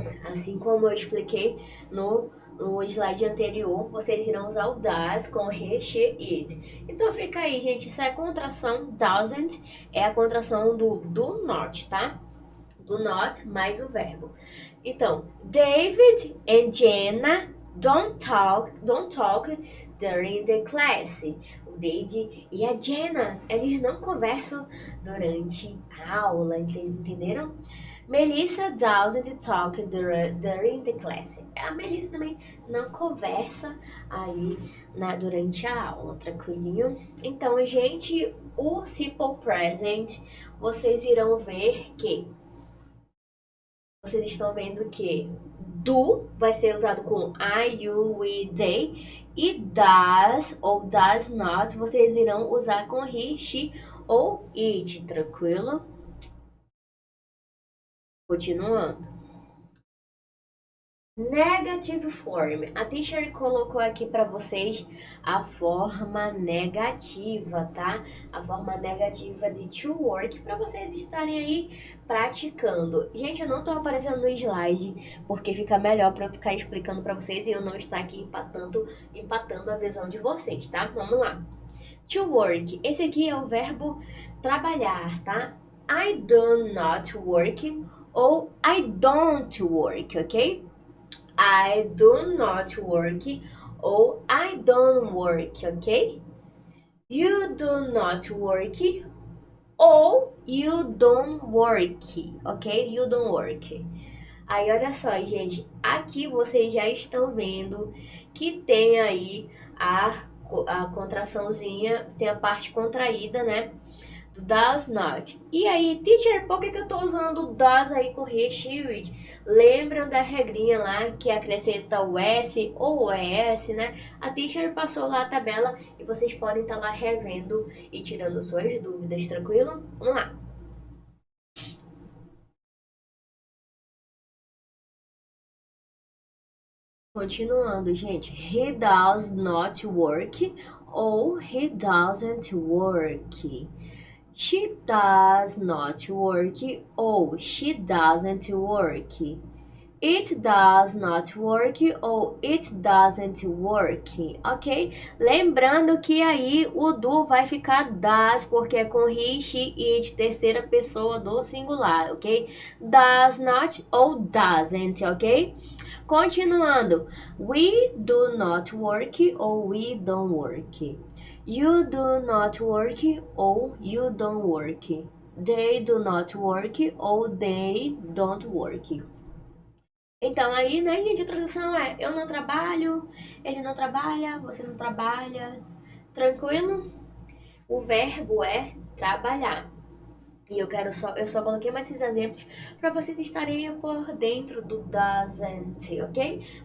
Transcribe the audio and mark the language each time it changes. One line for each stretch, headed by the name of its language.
Portuguese: Assim como eu expliquei no slide anterior, vocês irão usar o das com he, she, it. Então fica aí, gente, essa é a contração doesn't, é a contração do not, tá? Do not mais o verbo.
English: Então, David and Jenna don't talk during the class.
Portuguese: O David e a Jenna, eles não conversam durante a aula, entenderam?
English: Melissa doesn't talk during the class.
Portuguese: A Melissa também não conversa aí durante a aula, tranquilinho? Então, gente, o simple present, vocês irão ver que vocês estão vendo que do vai ser usado com I, you, we, they E does ou does not, vocês irão usar com he, she ou it, tranquilo?
English: Continuando. Negative form.
Portuguese: A teacher colocou aqui para vocês a forma negativa, tá? A forma negativa de to work para vocês estarem aí praticando. Gente, eu não tô aparecendo no slide porque fica melhor para eu ficar explicando para vocês e eu não estar aqui empatando a visão de vocês, tá? Vamos lá. To work. Esse aqui é o verbo trabalhar, tá?
English: I do not work ou I don't work, ok? I do not work ou I don't work, ok? You do not work ou you don't work, ok? You don't work.
Portuguese: Aí, olha só, gente, aqui vocês já estão vendo que tem aí a contraçãozinha, tem a parte contraída, né? Does not. E aí, teacher, por que eu tô usando does aí com he, she, it? Lembram da regrinha lá que acrescenta o S ou o ES, né? A teacher passou lá a tabela e vocês podem estar lá revendo e tirando suas dúvidas, tranquilo? Vamos lá. Continuando, gente.
English: He does not work ou he doesn't work. She does not work ou she doesn't work. It does not work ou it doesn't work, ok?
Portuguese: Lembrando que aí o do vai ficar does, porque é com he, she, it, terceira pessoa do singular, ok?
English: Does not ou doesn't, ok? Continuando. We do not work ou we don't work. You do not work ou you don't work. They do not work ou they don't work.
Portuguese: Então aí, né, gente, a tradução é eu não trabalho, ele não trabalha, você não trabalha. Tranquilo? O verbo é trabalhar. E eu só coloquei mais esses exemplos para vocês estarem por dentro do doesn't, ok?